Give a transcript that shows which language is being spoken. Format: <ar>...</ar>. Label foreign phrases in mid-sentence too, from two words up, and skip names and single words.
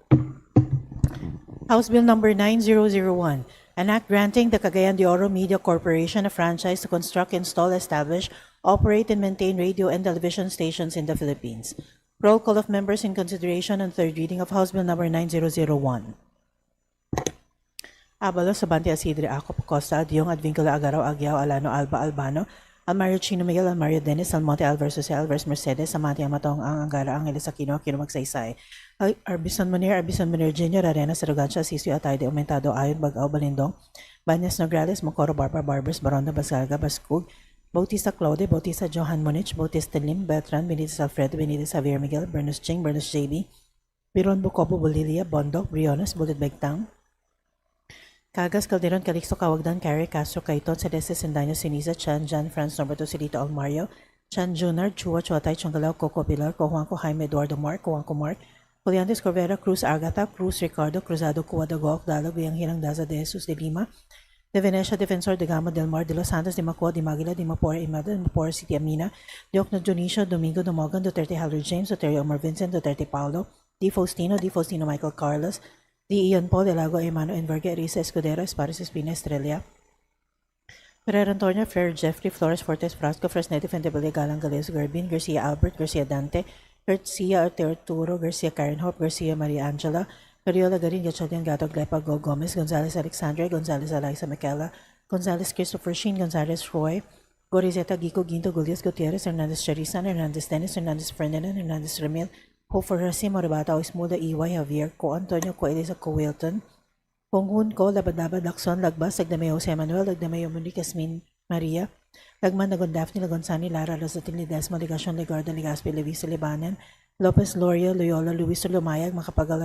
<en>House Bill number 9001, an act granting the Cagayan de Oro Media Corporation a franchise to construct, install, establish, operate, and maintain radio and television stations in the Philippines. Roll call of members in consideration on third reading of House Bill number 9001. Abalo, Sabante, Asidre, Acop, Costa, Adyong, Advincula, Agaraw, Agyao, Alano, Alba, Albano, Almario, Chino, Miguel, Almario, Dennis, Almonte, Alvarez, Jose, Alvarez, Mercedes, Amante, Amatong, Angara, Angeles, Aquino, Aquino, Magsaysay, Arbison Munir, Jr., Arena, Sarugancia, Asisio, Atay, de Aumentado, Ayon, Bagao, Balindong, Banyas, Nograles, Mocoro, Barba, Barbers, Baronda, Basgalga, Bascug, Bautista Claude, Bautista Johan Munich, Bautista Lim, Beltran, Benitez Alfredo, Benitez Javier Miguel, Bernus Ching, Bernus JB, Biron Bucobo, Bolilia, Bondok, Briones, Bullet Begtang, Cagas, Calderon, Calixto, Cawagdan, Carrie, Castro, Caiton, Celeste, Sendaño, Siniza, Chan, Jan, Franz, Norberto, Silito, Almario, Chan, Junard, Chua, Chuatay, Chongalao, Coco, Pilar, Cojuanco, Jaime, Eduardo, Mark, Cojuanco, Mark, Juliantes, Corvera, Cruz, Agata, Cruz, Ricardo, Cruzado, Cuadago, Dalog, Bianghirang, Daza, De Jesus, De Lima, De Venecia, Defensor, De Gama, Del Mar, De Los Santos, De Macua, De Maguila, De Mapora, Imada, De Mapora, City Amina, De Ocno, Dionisio, Domingo, Domogan, Duterte, Howard James, Duterte, Omar Vincent, Duterte, Paulo, Di Faustino, Michael Carlos, Di Ian Paul, De Lago, Emano, Enverga, Risa, Escudero, Espares, Espina, Estrella, Ferrer, Antonio, Ferrer, Jeffrey, Flores, Fortes, Frasco, Fresneti, Fentebele, Galang, Galeos, Garbin, Garcia, Albert, Garcia, Dante, Garcia, Arturo, Garcia, Karen Hope, Garcia, Maria Angela, Cariola, Garin, Gachodian, Gato, Glepa, Go, Gomez, Gonzales, Alexandra, Gonzales, Eliza, Michaela, Gonzales, Christopher Sheen, Gonzales, Roy, Gorizeta, Gico, Ginto, Gulias, Gutierrez, Hernandez, Charisan, Hernandez, Dennis, Hernandez, Ferdinand, Hernandez, Ramil, Ho for Rasi, Moribata, Ismuda, EY, Javier, Ko Antonio, Ko Elisa, Ko Wilton, Konghun, Ko, Labad-Labad, Lacson, Lagbas, Lagdamay, Jose Manuel, Lagdamay, Monique, Asmin, Maria, Lagman, Lagon, Daphne, Lagonsani, Lara, Rosatin, Ledesma, Ligasyon, Legarda, Legaspi, Levisa, Libanan, Lopez, Loria, Loyola, Luis, Lumayag, Makapagal,</en>